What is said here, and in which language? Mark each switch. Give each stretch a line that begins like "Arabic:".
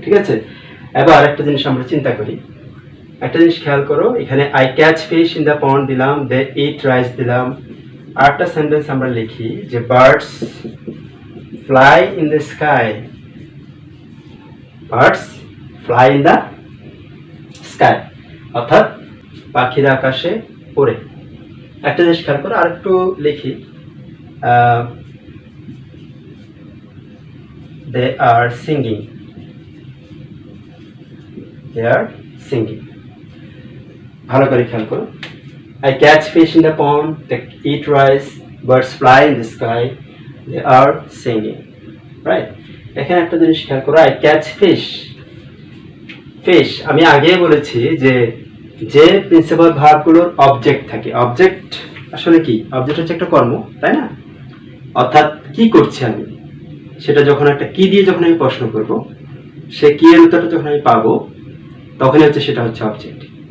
Bangla: ঠিক আছে, এবার আরেকটা জিনিস আমরা চিন্তা করি, একটা জিনিস খেয়াল করো, এখানে
English: I catch fish in the pond
Bangla: দিলাম,
English: they eat rice
Bangla: দিলাম, আরেকটা সেন্টেন্স আমরা লিখি যে
English: birds fly in the sky,
Bangla: birds fly in the sky, অর্থাৎ পাখিরা আকাশে ওড়ে। একটা জিনিস খেয়াল করো, আর একটু লিখি,
English: they are singing,
Bangla: they are singing. ভালো করে খেয়াল করো।
English: I catch fish in the pond, they eat rice, birds fly in the sky, they are singing. Right?
Bangla: এখানে একটা জিনিস খেয়াল করো,
English: I catch fish.
Bangla: ফিশ, আমি আগেই বলেছি যে যে প্রিন্সিপাল ভার্বগুলোর অবজেক্ট থাকে, অবজেক্ট আসলে কি? অবজেক্ট হচ্ছে একটা কর্ম, তাই না? অর্থাৎ কি করছি আমি, সেটা যখন একটা কি দিয়ে যখন আমি প্রশ্ন করব, সে কি এর উত্তরটা যখন আমি পাবো, তখনই হচ্ছে সেটা হচ্ছে অবজেক্ট।